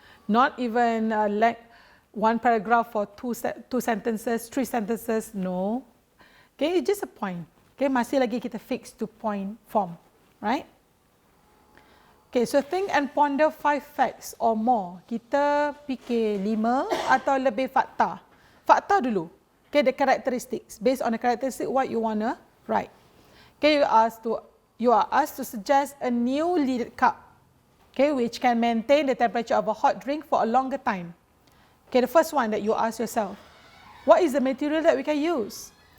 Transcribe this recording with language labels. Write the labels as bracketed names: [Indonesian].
[English] Not even like 1 paragraph for 2 sentences, 3 sentences, no. Okay, it's just a point. Okay, [Malay] masih lagi kita [English] fix to point form, right? Okay, so think and ponder 5 facts or more. [Malay] Kita fikir 5 atau lebih fakta. Fakta dulu. [English] Okay, the characteristics. Based on the characteristic, what you wanna write. Okay, you are asked to suggest a new lidded cup, okay, which can maintain the temperature of a hot drink for a longer time. Okay, the first one that you ask yourself, what is the material that we can use?